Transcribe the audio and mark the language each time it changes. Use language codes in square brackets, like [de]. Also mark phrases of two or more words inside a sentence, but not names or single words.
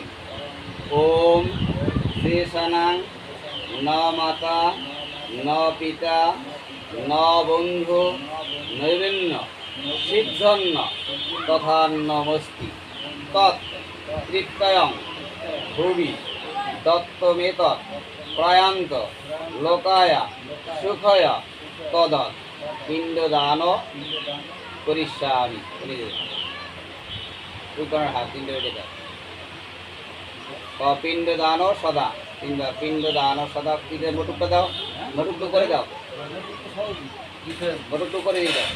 [sa] ওম শেষানাং ন মাতা ন পিতা ন বন্ধু নৈবেন্য সিদ্ধন্ন তথা নমস্তি তৎ তৃপ্তয়ং ভুবি দত্তমেতৎ প্রয়ান্ত লোকায় সুখয় তদৎ পিণ্ডদান করিষ্যামি। [bn] হাত তিনটে বেটে দাও। পিণ্ডদান সদা তিনবার পিণ্ডদান সদা। মোটুকটা দাও, মোটুকটু করে দাও, মোটুকটু করে দিয়ে দাও।